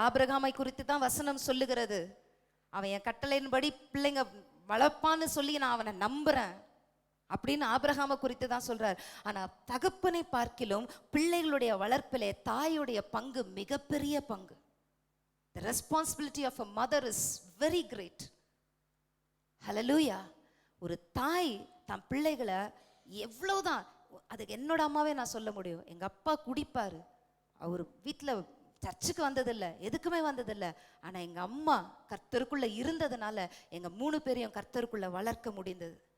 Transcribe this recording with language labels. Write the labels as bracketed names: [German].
[Tamil] ஆபிரகாமை குறித்து தான் வசனம் சொல்லுகிறது. அவன் என் கட்டளையின்படி பிள்ளைங்க வளர்ப்பான்னு சொல்லி நான் அவனை நம்புறேன் அப்படின்னு ஆபிரகாமை குறித்து தான் சொல்றார். ஆனா தகப்பனை பார்க்கிலும் பிள்ளைகளுடைய வளர்ப்பிலே தாயுடைய பங்கு மிகப்பெரிய பங்கு. [English] The responsibility of a mother is very great. [Tamil] ஹல்லேலூயா. ஒரு தாய் தன் பிள்ளைகளை எவ்வளவுதான், அதுக்கு என்னோட அம்மாவே நான் சொல்ல முடியும். எங்க அப்பா குடிப்பாரு, அவர் வீட்டில் சர்ச்சுக்கு வந்ததில்லை, எதுக்குமே வந்ததில்லை. ஆனா எங்க அம்மா கர்த்தருக்குள்ள இருந்ததுனால எங்க 3 பேரையும் கர்த்தருக்குள்ள வளர்க்க முடிந்தது.